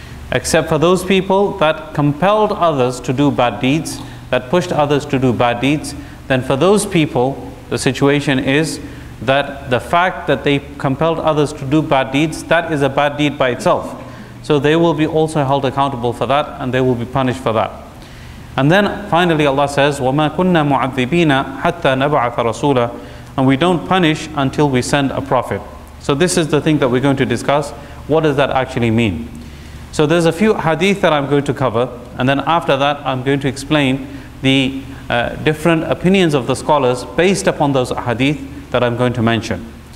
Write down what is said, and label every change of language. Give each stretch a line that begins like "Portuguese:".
English: Except for those people that compelled others to do bad deeds, that pushed others to do bad deeds, then for those people, the situation is that the fact that they compelled others to do bad deeds, that is a bad deed by itself. So they will be also held accountable for that, and they will be punished for that. And then finally Allah says,
Arabic: وَمَا كُنَّا مُعَذِّبِينَ حَتَّى نَبْعَثَ رَسُولًا.
English: And we don't punish until we send a prophet. So this is the thing that we're going to discuss. What does that actually mean? So there's a few hadith that I'm going to cover, and then after that I'm going to explain the different opinions of the scholars based upon those hadith that I'm going to mention.